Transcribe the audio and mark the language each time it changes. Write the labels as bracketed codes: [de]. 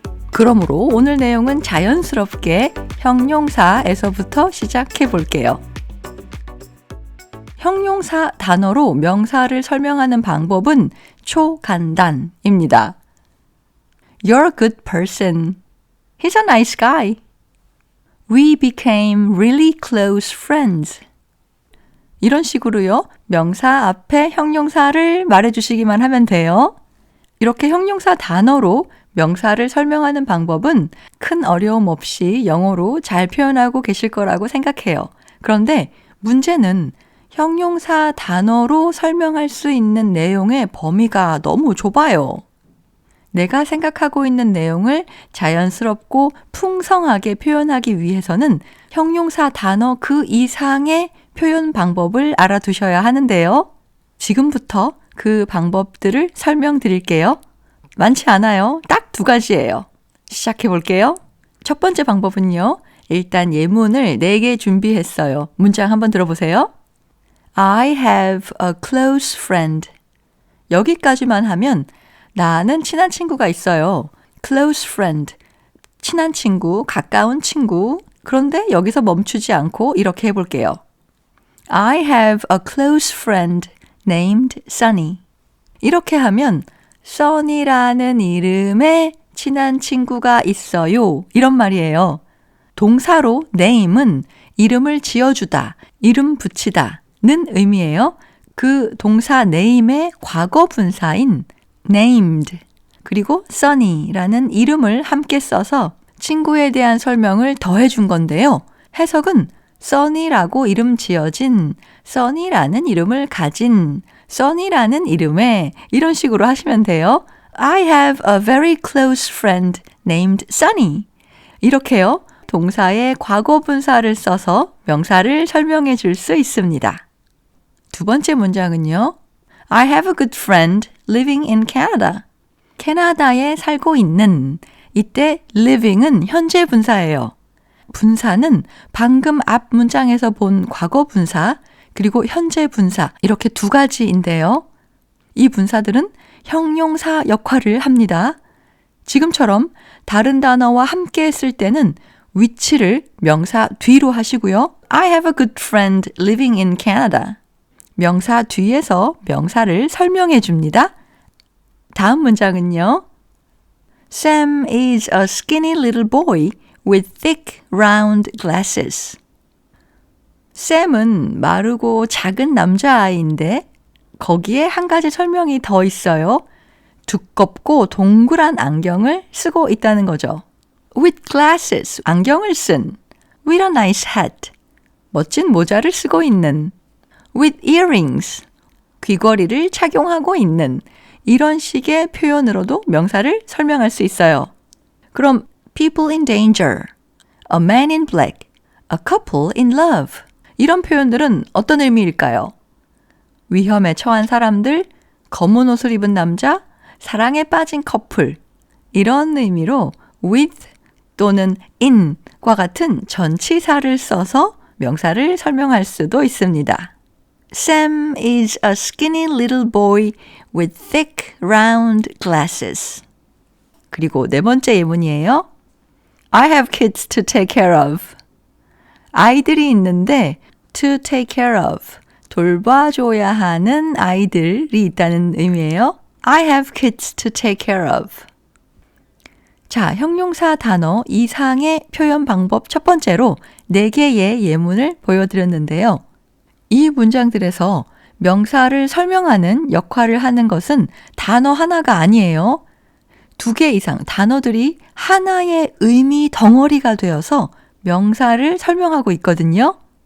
[ko] 그러므로 오늘 내용은 자연스럽게 형용사에서부터 시작해 볼게요. 형용사 단어로 명사를 설명하는 방법은 초간단입니다. [en] You're a good person. He's a nice guy. We became really close friends. [ko] 이런 식으로요. 명사 앞에 형용사를 말해주시기만 하면 돼요. 이렇게 형용사 단어로 명사를 설명하는 방법은 큰 어려움 없이 영어로 잘 표현하고 계실 거라고 생각해요. 그런데 문제는 형용사 단어로 설명할 수 있는 내용의 범위가 너무 좁아요. 내가 생각하고 있는 내용을 자연스럽고 풍성하게 표현하기 위해서는 형용사 단어 그 이상의 표현 방법을 알아두셔야 하는데요. 지금부터 그 방법들을 설명드릴게요. 많지 않아요. 딱 2가지예요. 시작해 볼게요. 첫 번째 방법은요. 일단 예문을 4개 준비했어요. 문장 한번 들어보세요. [en] I have a close friend. [ko] 여기까지만 하면 나는 친한 친구가 있어요. [en] close friend. [ko] 친한 친구, 가까운 친구. 그런데 여기서 멈추지 않고 이렇게 해볼게요. [en] I have a close friend named Sunny. [ko] 이렇게 하면 Sunny라는 이름의 친한 친구가 있어요. 이런 말이에요. 동사로 name은 이름을 지어주다, 이름 붙이다 는 의미예요. 그 동사 name의 과거 분사인 named 그리고 Sunny라는 이름을 함께 써서 친구에 대한 설명을 더해준 건데요. 해석은 Sunny라고 이름 지어진, Sunny라는 이름을 가진, Sunny라는 이름에 이런 식으로 하시면 돼요. [en] I have a very close friend named Sunny. [ko] 이렇게요. 동사의 과거 분사를 써서 명사를 설명해 줄 수 있습니다. 두 번째 문장은요. [en] I have a good friend living in Canada. [ko] 캐나다에 살고 있는, 이때 living은 현재 분사예요. 분사는 방금 앞 문장에서 본 과거 분사, 그리고 현재 분사 이렇게 2가지인데요. 이 분사들은 형용사 역할을 합니다. 지금처럼 다른 단어와 함께 했을 때는 위치를 명사 뒤로 하시고요. [en] I have a good friend living in Canada. [ko] 명사 뒤에서 명사를 설명해 줍니다. 다음 문장은요. [en] Sam is a skinny little boy with thick round glasses. [ko] 샘은 마르고 작은 남자아이인데 거기에 한 가지 설명이 더 있어요. 두껍고 동그란 안경을 쓰고 있다는 거죠. [en] With glasses, [ko] 안경을 쓴. [en] With a nice hat, [ko] 멋진 모자를 쓰고 있는. [en] With earrings, [ko] 귀걸이를 착용하고 있는. 이런 식의 표현으로도 명사를 설명할 수 있어요. [en] 그럼 people in danger, a man in black, a couple in love. [ko] 이런 표현들은 어떤 의미일까요? 위험에 처한 사람들, 검은 옷을 입은 남자, 사랑에 빠진 커플. 이런 의미로 with 또는 in과 같은 전치사를 써서 명사를 설명할 수도 있습니다. [en] Sam is a skinny little boy with thick round glasses. [ko] 그리고 4번째 예문이에요. [en] I have kids to take care of. [ko] 아이들이 있는데 [en] to take care of, [ko] 돌봐줘야 하는 아이들이 있다는 의미예요. [en] I have kids to take care of. [ko] 자, 형용사 단어 이상의 표현 방법 첫 번째로 4개의 예문을 보여드렸는데요. 이 문장들에서 명사를 설명하는 역할을 하는 것은 단어 하나가 아니에요. 2개 이상 단어들이 하나의 의미 덩어리가 되어서 명사를 설명하고 있거든요.